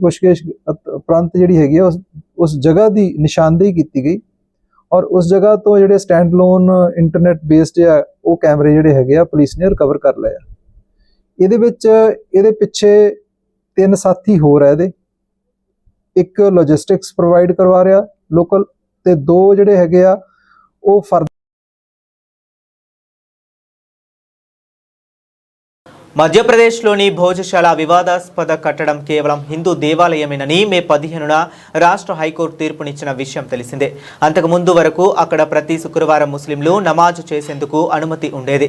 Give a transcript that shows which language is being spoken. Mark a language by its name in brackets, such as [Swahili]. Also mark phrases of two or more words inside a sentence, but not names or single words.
[Punjabi] ਪੁੱਛਗਿੱਛ ਉਪਰੰਤ ਜਿਹੜੀ ਹੈਗੀ ਉਸ ਜਗ੍ਹਾ ਦੀ ਨਿਸ਼ਾਨਦੇਹੀ ਕੀਤੀ ਗਈ ਔਰ ਉਸ ਜਗ੍ਹਾ ਤੋਂ ਜਿਹੜੇ [English] stand alone internet based [Punjabi] ਆ ਉਹ ਕੈਮਰੇ ਜਿਹੜੇ ਹੈਗੇ ਆ ਪੁਲਿਸ ਨੇ ਰਿਕਵਰ ਕਰ ਲਏ ਆ। ਇਹਦੇ ਵਿੱਚ ਇਹਦੇ ਪਿੱਛੇ 3 ਸਾਥੀ ਹੋਰ ਆ। ਇਹਦੇ ਇੱਕ [English] logistics provide [Punjabi] ਕਰਵਾ ਰਿਹਾ ਲੋਕਲ ਤੇ 2 ਜਿਹੜੇ ਹੈਗੇ ਆ ਉਹ [Telugu] మధ్యప్రదేశ్లోని భోజశాల వివాదాస్పద కట్టడం కేవలం హిందూ దేవాలయమేనని మే 15న రాష్ట్ర హైకోర్టు తీర్పునిచ్చిన విషయం తెలిసిందే. అంతకుముందు వరకు అక్కడ ప్రతి శుక్రవారం ముస్లింలు నమాజు చేసేందుకు అనుమతి ఉండేది.